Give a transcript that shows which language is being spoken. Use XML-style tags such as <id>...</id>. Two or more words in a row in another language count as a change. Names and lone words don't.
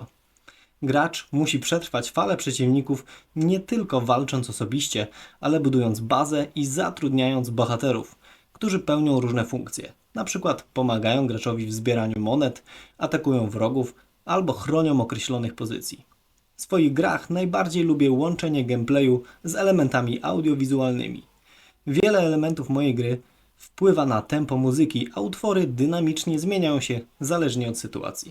<pl>Gracz musi przetrwać falę przeciwników nie tylko walcząc osobiście, ale budując bazę i zatrudniając bohaterów, którzy pełnią różne funkcje. Na przykład pomagają graczowi w zbieraniu monet, atakują wrogów albo chronią określonych pozycji. W swoich grach najbardziej lubię łączenie gameplayu z elementami audiowizualnymi. Wiele elementów mojej gry wpływa na tempo muzyki, a utwory dynamicznie zmieniają się zależnie od sytuacji.</pl>